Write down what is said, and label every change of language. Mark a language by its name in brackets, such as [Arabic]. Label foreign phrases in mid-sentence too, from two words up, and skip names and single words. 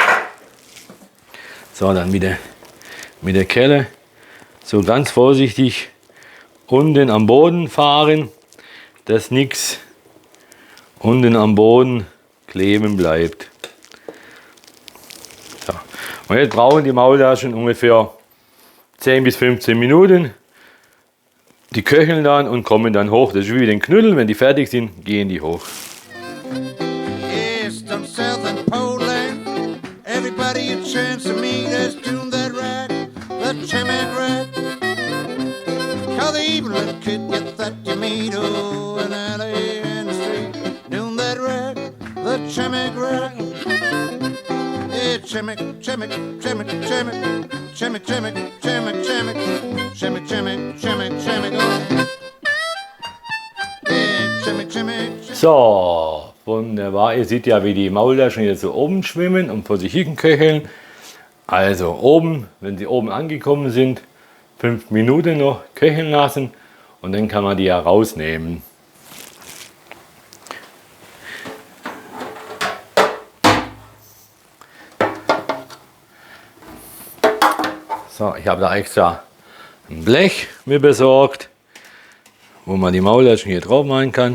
[German] So, dann mit der Kelle so ganz vorsichtig unten am Boden fahren, dass nichts unten am Boden kleben bleibt. So. Und jetzt brauchen die Maultaschen ungefähr 10 bis 15 Minuten. Die köcheln dann und kommen dann hoch. Das ist wie den Knödel, wenn die fertig sind, gehen die hoch. [English] East and South and Poland, everybody a chance to meet us doing that rag, the Chemek rag. Cause the evil little kid gets that you meet, oh, in alley in the street, doing that rag, the Chemek rag. Yeah, Chemek, Chemek, Chemek, Chemek, Chemek, Chemek, Chemek, Chemek, Chemek, Chemek, Chemek, Chemek, oh. Yeah, Chemek, Chemek. [German] So, wunderbar. Ihr seht ja, wie die Maultaschen jetzt so oben schwimmen und vor sich hin köcheln. Also oben, wenn sie oben angekommen sind, 5 Minuten noch köcheln lassen und dann kann man die ja rausnehmen. So, ich habe da extra ein Blech mir besorgt, wo man die Maultaschen hier drauf machen kann.